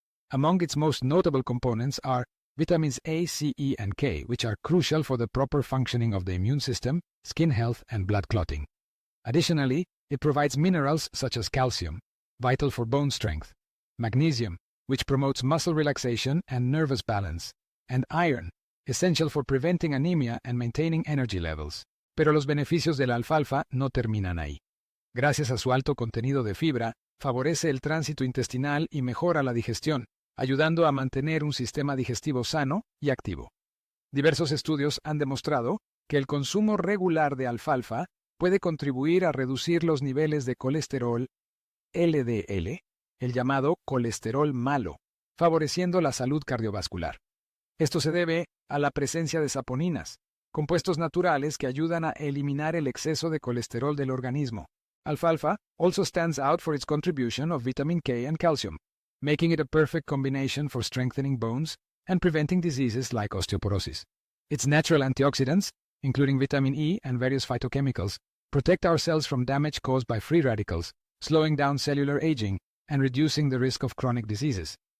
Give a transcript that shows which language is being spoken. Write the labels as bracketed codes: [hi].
[en] Among its most notable components are vitamins A, C, E, and K, which are crucial for the proper functioning of the immune system, skin health, and blood clotting. Additionally, it provides minerals such as calcium, vital for bone strength, magnesium, which promotes muscle relaxation and nervous balance, and iron, essential for preventing anemia and maintaining energy levels. [es] Pero los beneficios de la alfalfa no terminan ahí. Gracias a su alto contenido de fibra, favorece el tránsito intestinal y mejora la digestión, ayudando a mantener un sistema digestivo sano y activo. Diversos estudios han demostrado que el consumo regular de alfalfa puede contribuir a reducir los niveles de colesterol LDL, el llamado colesterol malo, favoreciendo la salud cardiovascular. Esto se debe a la presencia de saponinas, compuestos naturales que ayudan a eliminar el exceso de colesterol del organismo. [en] Alfalfa also stands out for its contribution of vitamin K and calcium, making it a perfect combination for strengthening bones and preventing diseases like osteoporosis. Its natural antioxidants, including vitamin E and various phytochemicals, protect our cells from damage caused by free radicals, slowing down cellular aging and reducing the risk of chronic diseases.